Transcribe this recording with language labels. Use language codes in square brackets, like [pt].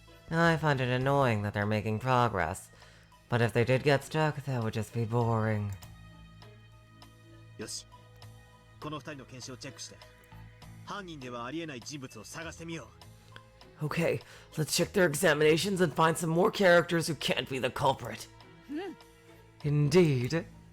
[en] I find it annoying that they're making progress. But if they did get stuck, that would just be boring. [ja] よし、この2人の検視をチェックして、犯人ではありえない人物を探してみよう。 [en] Okay, let's check their examinations and find some more characters who can't be the culprit. Indeed.